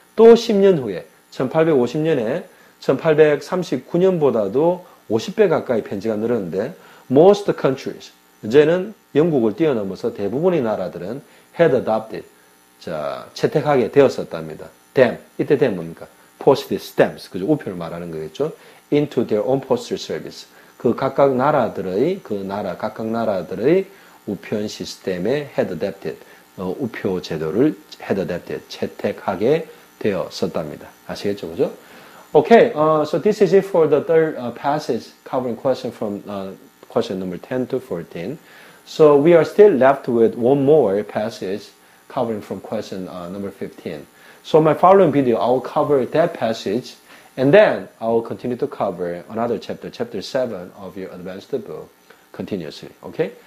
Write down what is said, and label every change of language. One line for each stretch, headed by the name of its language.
Korean: 또 10년 후에 1850년에 1839년보다도 50배 가까이 편지가 늘었는데
English: most countries,
Korean: 이제는 영국을 뛰어넘어서 대부분의 나라들은
English: had adopted,
Korean: 자, 채택하게 되었었답니다. them, 이때 them 뭡니까?
English: postage stamps,
Korean: 그죠? 우표를 말하는 거겠죠?
English: into their own postal service.
Korean: 그 각각 나라들의, 각각 나라들의 우편 시스템에
English: had adopted,
Korean: 우표 제도를 had adopted, 채택하게 되었었답니다. 아시겠죠? 그죠?
English: Okay, so this is it for the third passage covering question from question number 10 to 14. So we are still left with one more passage covering from question number 15. So my following video, I will cover that passage and then I will continue to cover another chapter, chapter 7 of your advanced book continuously. Okay?